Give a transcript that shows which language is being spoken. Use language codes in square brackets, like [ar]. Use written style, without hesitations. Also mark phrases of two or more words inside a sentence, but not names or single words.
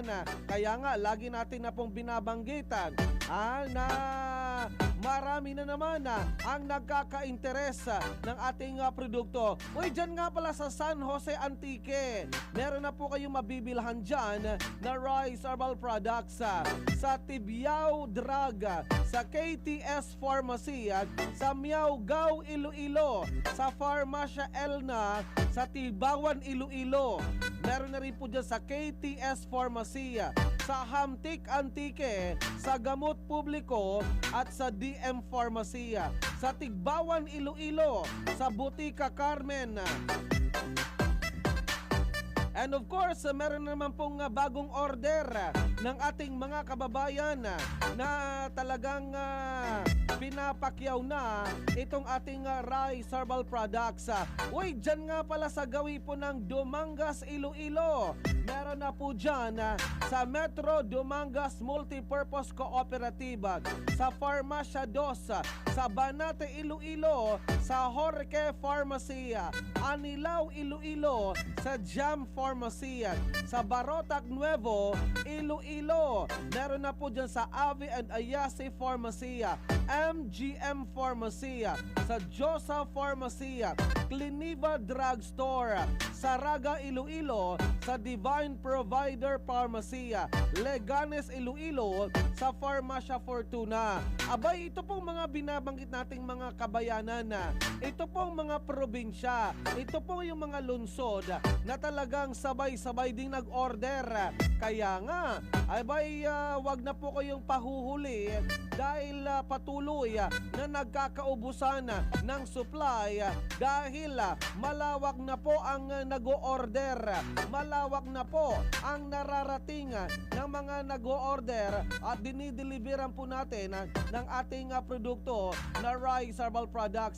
[tl] Kaya nga lagi natin na pong binabanggitan na marami na naman ang nagkaka-interes ng ating produkto. Uy, dyan nga pala sa San Jose Antique, meron na po kayong mabibilhan dyan na Rice Herbal Products sa Tibiao Drug, sa KTS Pharmacy, sa Miaugao Iloilo, sa Farmacia Elna, sa Tibawan Iloilo. Meron na rin po dyan sa KTS Pharmacy, sa Hamtik Antique, sa Gamot Publiko at sa DM Pharmacy, sa Tigbawan Iloilo, sa Butika Carmen. [en] And of course, [tl] meron naman pong bagong order ng ating mga kababayan na talagang pinapakyaw na itong ating Rice Herbal Products. Uy, dyan nga pala sa gawi po ng Dumangas, Iloilo. Meron na po dyan sa Metro Dumangas Multipurpose Cooperative, sa Farmacia 2, sa Banate, Iloilo, sa Jorge Pharmacy, Anilao, Iloilo, sa Jam Pharmacy, sa Barotac Nuevo, Iloilo. Meron na po dyan sa Avi and Ayasi Pharmacy, MGM Pharmacy, sa Josa Pharmacy, Cliniva Drugstore, sa Raga, Iloilo, sa Divine Provider Pharmacy, Leganes, Iloilo, sa Farmacia Fortuna. Abay, ito pong mga binabanggit nating mga kabayanan, ito pong mga probinsya, ito po yung mga lungsod na talagang sabay-sabay ding nag-order. Kaya nga, abay, wag na po kayong pahuhuli dahil patuloy na nagkakaubusan ng supply dahil malawak na po ang nag-o-order, malawak na po ang nararating ng mga nag-o-order at dinideliveran po natin ng ating produkto na Rice Herbal Products.